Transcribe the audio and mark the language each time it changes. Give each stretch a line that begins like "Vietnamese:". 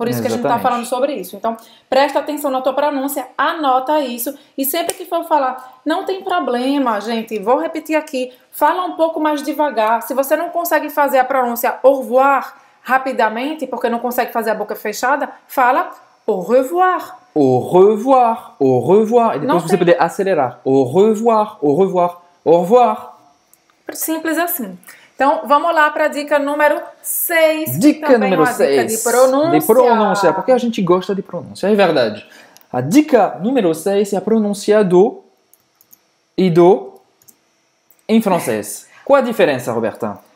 Portuguese: Por isso que a gente está falando sobre isso. Então, presta atenção na tua pronúncia, anota isso e sempre que for falar, não tem problema, gente, vou repetir aqui, fala um pouco mais devagar. Se você não consegue fazer a pronúncia
French: au revoir
Portuguese: rapidamente, porque não consegue fazer a boca fechada, fala
French: au revoir. Au revoir, au revoir.
Portuguese: E depois você pode acelerar.
French: Au revoir, au revoir, au revoir.
Portuguese: Simples assim. Então, vamos lá para a dica número 6. Dica número 6. Dica de pronúncia. De pronúncia, porque a gente gosta de pronúncia, é verdade. A dica número 6 é a pronúncia do e do em francês. Qual a diferença, Roberta?